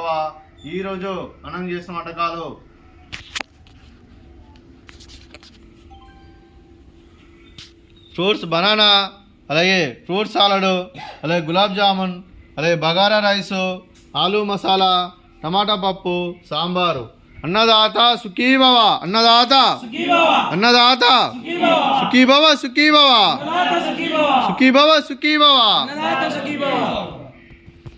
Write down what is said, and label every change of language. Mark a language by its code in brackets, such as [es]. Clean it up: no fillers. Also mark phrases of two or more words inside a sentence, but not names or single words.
[te] ఈరోజు అన్నం చేసిన వంటకాలు [en] fruits banana, [te] అలాగే [en] fruit salad, [te] అలాగే గులాబ్ జామున్, అలాగే బగారా రైసు, ఆలూ మసాలా, టమాటా పప్పు, సాంబారు. [sa] अन्नदाता सुखी भव अन्नदाता अन्नदाता सुखी भव सुखी भव सुखी भव सुखी भव